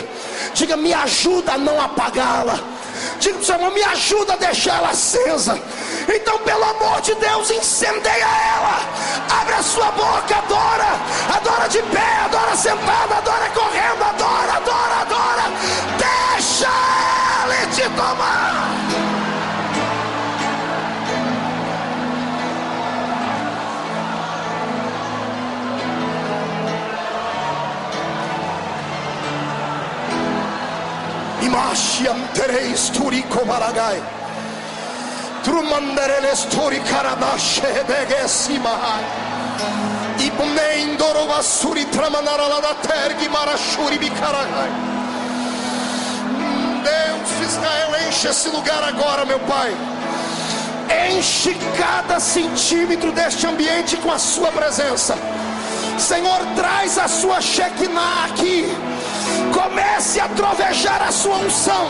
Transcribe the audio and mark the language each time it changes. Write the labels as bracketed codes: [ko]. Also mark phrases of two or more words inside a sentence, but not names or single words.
[pt] Diga: me ajuda a não apagá-la. Diga para o seu irmão: me ajuda a deixar ela acesa. Então, pelo amor de Deus, incendeia ela. Abre a sua boca, adora. Adora de pé, adora sentado, adora correndo, adora, adora, adora. Deixa ela te tomar. Imashiam tereis turico maragai. Trumandereles turi karabashe begesimahai. Ibnendoro vasuri tramanarala da tergi marashuri bicaragai. Deus de Israel, enche esse lugar agora, meu Pai. Enche cada centímetro deste ambiente com a sua presença. Senhor, traz a sua Shekinah aqui. Comece a trovejar a sua unção.